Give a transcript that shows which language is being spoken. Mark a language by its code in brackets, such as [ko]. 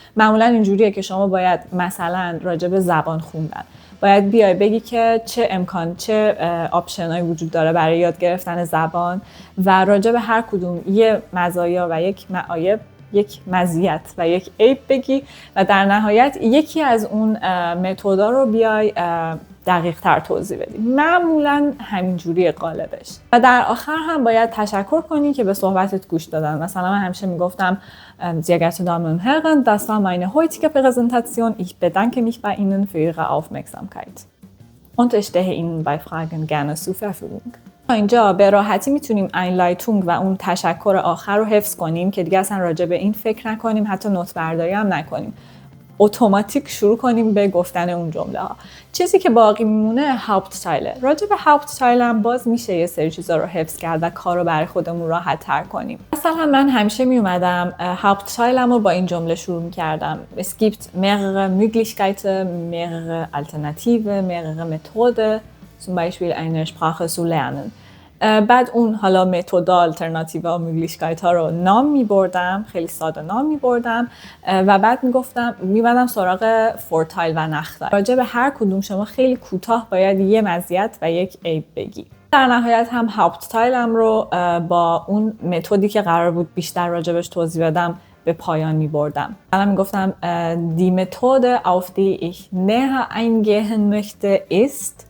[fa] معمولا اینجوریه که شما باید مثلا راجع به زبان خوندن باید بیای بگی که چه آپشنایی وجود داره برای یاد گرفتن زبان و راجع به هر کدوم یه مزایا و یک معایب، یک مزیت و یک عیب بگی و در نهایت یکی از اون متدا رو بیای دقیق تر توضیح بدی. معمولا همینجوری غالبش. و در آخر هم باید تشکر کنی که به صحبتت گوش دادن. مثلا من همیشه میگفتم [de] sehr geehrte Damen und Herren, das war meine heutige Präsentation. Ich bedanke mich bei Ihnen für Ihre Aufmerksamkeit. Und ich stehe Ihnen bei Fragen gerne zur Verfügung. [fa] اینجا به راحتی میتونیم اینلایتونگ و اون تشکر آخر رو حفظ کنیم که دیگه اصلا راجع به این فکر نکنیم، حتی نوت برداری هم نکنیم. اتوماتیک شروع کنیم به گفتن اون جمله ها. چیزی که باقی میمونه هاپت تایله. راجع به هاپت تایل هم باز میشه یه سری چیزا رو حفظ کرد و کار رو برای خودمون راحت تر کنیم. مثلا من همیشه میومدم هاپت تایلم رو با این جمله شروع میکردم. [de] Es gibt mehrere Möglichkeiten, mehrere Alternativen, mehrere Methoden, zum Beispiel eine Sprache zu lernen. [fa] بعد اون حالا متدا، آلترناتیو و موگلیشکایت ها رو نام میبردم، خیلی ساده نام میبردم و بعد میبردم سراغ فورتایل و نختایل. راجع به هر کدوم شما خیلی کوتاه باید یه مزیت و یک عیب بگی. در نهایت هم هاپت تایلم رو با اون متدی که قرار بود بیشتر راجبش توضیح بدم به پایان میبردم. الان میگفتم [de] die Methode auf die ich näher eingehen möchte ist.